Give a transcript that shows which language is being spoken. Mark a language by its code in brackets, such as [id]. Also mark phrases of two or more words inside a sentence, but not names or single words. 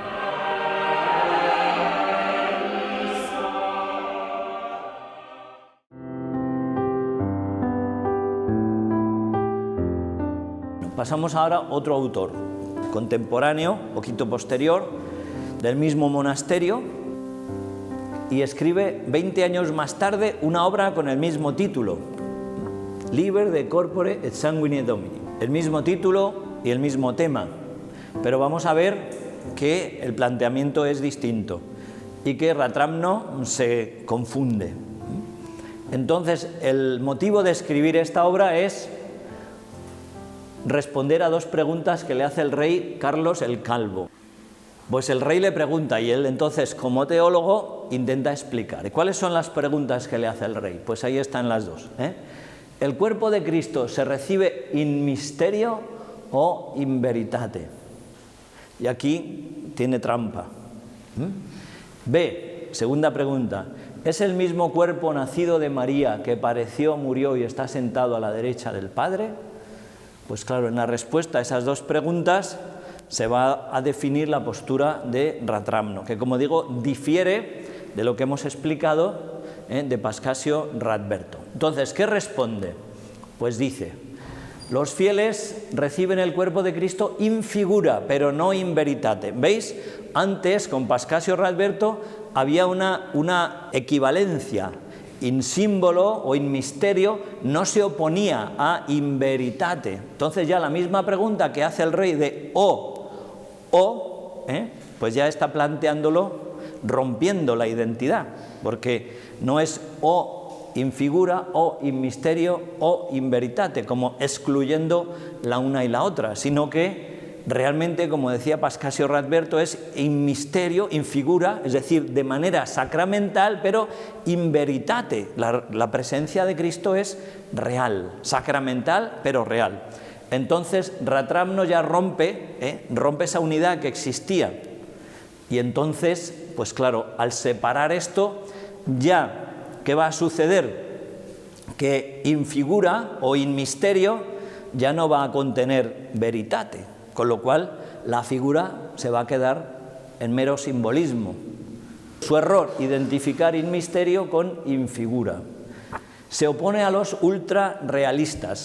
[es] Pasamos ahora a otro autor, contemporáneo, poquito posterior, del mismo monasterio, y escribe 20 años más tarde una obra con el mismo título, [la] Liber de corpore et sanguine Domini. [es] El mismo título y el mismo tema, pero vamos a ver que el planteamiento es distinto y que Ratramno se confunde. Entonces, el motivo de escribir esta obra es responder a dos preguntas que le hace el rey Carlos el Calvo. Pues el rey le pregunta y él entonces, como teólogo, intenta explicar. ¿Y cuáles son las preguntas que le hace el rey? Pues ahí están las dos. ¿El cuerpo de Cristo se recibe [la] in mysterio [es] o [la] in veritate? [es] Y aquí tiene trampa. B, segunda pregunta. ¿Es el mismo cuerpo nacido de María que padeció, murió y está sentado a la derecha del Padre? Pues claro, en la respuesta a esas dos preguntas se va a definir la postura de Ratramno, que como digo, difiere de lo que hemos explicado de Pascasio Radberto. Entonces, ¿qué responde? Pues dice, los fieles reciben el cuerpo de Cristo [la] in figura, [es] pero no [la] in veritate. [es] ¿Veis? Antes, con Pascasio Radberto, había una equivalencia. [la] In símbolo o in misterio [es] no se oponía a [la] in veritate. [es] Entonces ya la misma pregunta que hace el rey de pues ya está planteándolo rompiendo la identidad, porque no es o [la] in figura o in misterio o in veritate, [es] como excluyendo la una y la otra, sino que realmente, como decía Pascasio Radberto, es [la] in misterio, in figura, [es] es decir, de manera sacramental, pero [la] in veritate. [es] La presencia de Cristo es real, sacramental, pero real. Entonces, Ratramno ya rompe esa unidad que existía. Y entonces, pues claro, al separar esto, ya, ¿qué va a suceder? Que [la] in figura o in misterio [es] ya no va a contener veritate. Con lo cual, la figura se va a quedar en mero simbolismo. Su error, identificar [la] in misterio [es] con [la] in figura. [es] Se opone a los ultrarrealistas.